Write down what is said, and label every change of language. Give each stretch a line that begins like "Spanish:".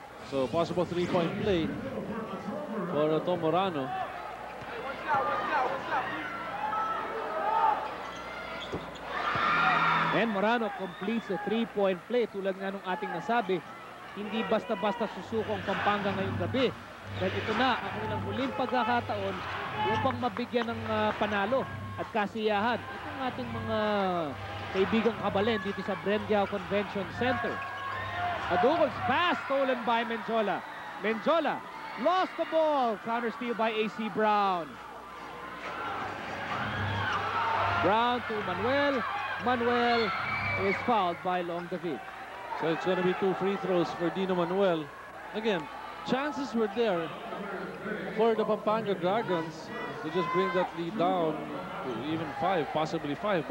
English: So possible three-point play for Ato Morano. And Morano completes the three-point play.
Filipino: Tulad nga nung ating nasabi, hindi basta-basta susukong Pampanga ngayong gabi. Dahil ito na ang kanilang muling pagkakataon upang mabigyan ng panalo at kasiyahan itong ating mga kaibigang kabalen dito sa Brendiao Convention Center.
English: Adukul's pass stolen by Menjola. Menjola lost the ball. Counter steal by AC Brown. Brown to Manuel. Manuel is fouled by Long David. So it's going to be 2 free throws for Dino Manuel. Again, chances were there for the Pampanga Dragons to just bring that lead down to even 5, possibly 5.